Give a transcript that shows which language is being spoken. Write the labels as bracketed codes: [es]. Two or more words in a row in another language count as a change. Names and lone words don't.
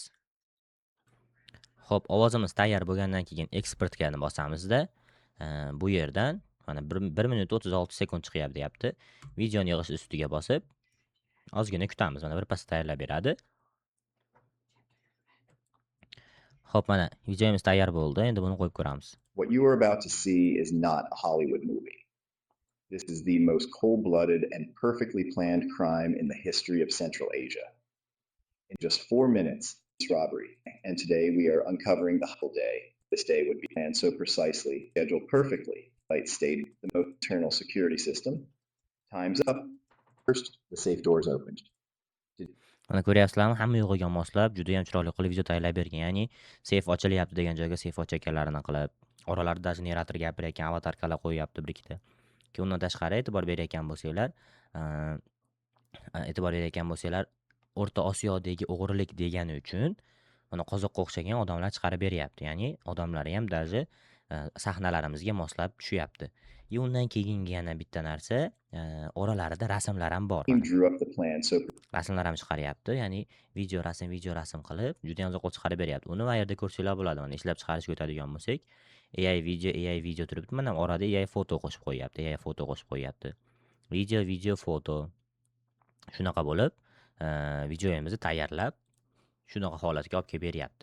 [uz] Xo'p, ovozimiz tayyor bo'lgandan keyin exportga bosamizda, bu yerdan mana 1 minut 36 sekund chiqyapti deyapti. Videoni yig'ish ustiga bosib, ozgina kutamiz. Mana birpas tayyorlab beradi. Xo'p, mana videomiz tayyor bo'ldi. Endi buni qo'yib ko'ramiz. [en] What you are about to see is not a Hollywood movie. This is the most cold-blooded and perfectly planned crime in the history of Central Asia. In just 4 minutes, it's robbery. And today we are uncovering the whole day. This day would be planned so precisely, scheduled perfectly. Light state the most internal security system. Time's up. First, the safe doors opened. [uz] Mana ko'ryapsizlarmi? Hamma yo'g'iga moslab, juda ham chiroyli qilib video tayyorlab bergan. Ya'ni seyf ochilyapti degan joyga seyf ochayotganlarini qilib, oralarda даже generator gapirayotgan avatarkalar qo'yapti bir ikkita. Ki undan tashqari e'tibor berayotgan bo'lsanglar, O'rta Osiyodagi o'g'rilik degani uchun mana qozoqqa o'xshagan odamlar chiqarib beryapti. Ya'ni odamlari ham даже sahnalarimizga moslab tushyapti. Undan keyingi yana bitta narsa, oralarida rasmlar ham bor. [en] Team drew up the plan so [uz] Rasmlar ham chiqaryapti. Ya'ni video rasm qilib, juda ham uzoqqa chiqarib beryapti. Uni bu yerda ko'rsanglar bo'ladi. Mana ishlab chiqarishga o'tadigan bo'lsak, AI video turibdi. Mana orada AI foto qo'shib qo'yapti. Video, foto. Shunaqa bo'lib, videomizni tayyorlab, shunaqa holatga olib kelib beryapti.